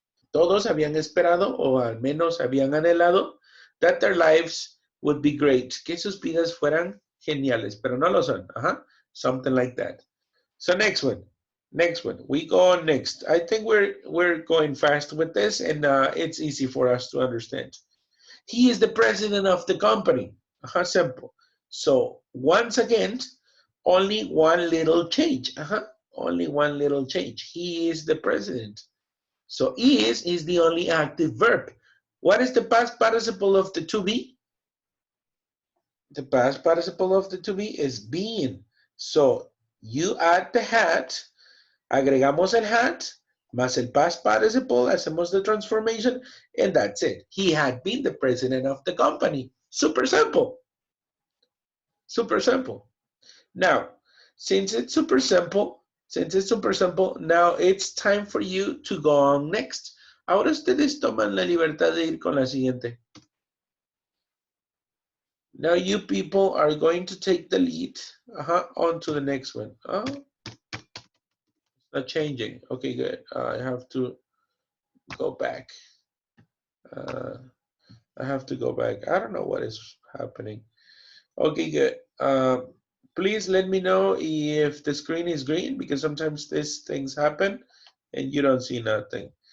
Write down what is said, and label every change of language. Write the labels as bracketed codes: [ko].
[es] Todos habían esperado, o al menos habían anhelado, [en] that their lives would be great. [es] Que sus vidas fueran geniales, pero no lo son. [en] Something like that. So next one. Next one. We go on next. I think we're going fast with this, and it's easy for us to understand. He is the president of the company. Simple. So once again, only one little change. Only one little change. He is the president. So is the only active verb. What is the past participle of the to be? The past participle of the to be is being. So you add the had, [es] agregamos el [en] had, [es] más el [en] past participle, hacemos the transformation, and that's it. He had been the president of the company. Super simple. Super simple. Now, since it's super simple, now it's time for you to go on next. [es] Ahora ustedes toman la libertad de ir con la siguiente. [en] Now you people are going to take the lead on to the next one. Oh, it's not changing. Okay, good. I have to go back. I have to go back. I don't know what is happening. Okay, good. Please let me know if the screen is green, because sometimes these things happen and you don't see nothing.